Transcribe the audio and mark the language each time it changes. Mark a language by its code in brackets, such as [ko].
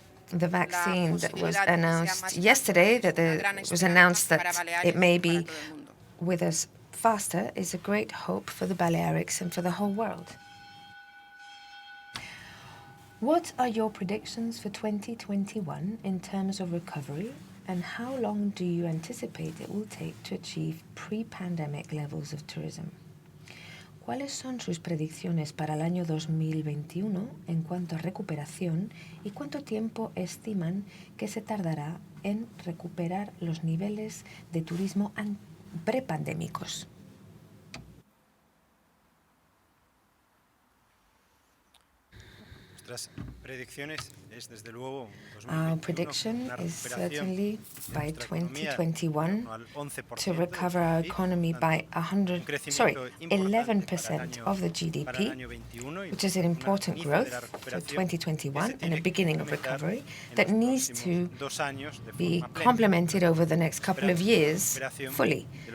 [en] the vaccine that was announced yesterday, it was announced that it may be with us faster, is a great hope for the Balearics and for the whole world. What are your predictions for 2021 in terms of recovery, and how long do you anticipate it will take to achieve pre-pandemic levels of tourism? [es] ¿Cuáles son sus predicciones para el año 2021 en cuanto a recuperación y cuánto tiempo estiman que se tardará en recuperar los niveles de turismo prepandémicos? Nuestras predicciones es desde luego [en] Our prediction is certainly by 2021 to recover our economy by 11% of the GDP, which is an important growth for 2021 and a beginning of recovery that needs to be complemented over the next couple of years fully.